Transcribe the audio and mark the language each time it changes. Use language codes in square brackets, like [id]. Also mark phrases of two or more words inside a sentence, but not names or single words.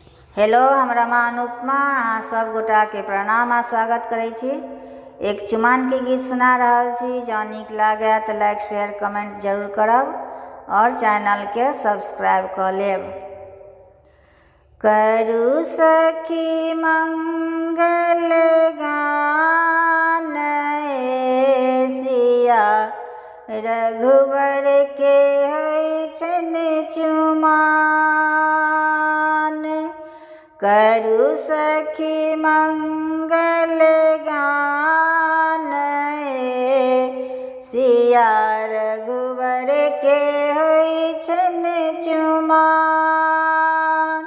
[mai] हेलो, हमरा माँ अनुपमा अहाँ सब गोटा के प्रणाम आ स्वागत करै छी। एक चुमान के गीत सुना रहल छी। जँ नीक लागे तो [en] like share comment [mai] जरूर करब और चैनल के सब्सक्राइब कर लेब। करू सखी मंगल गान सिया रघुवर के होइ छन चुमान। करू सखी मंगल गान सिया रघुवर के होइ छन चुमान।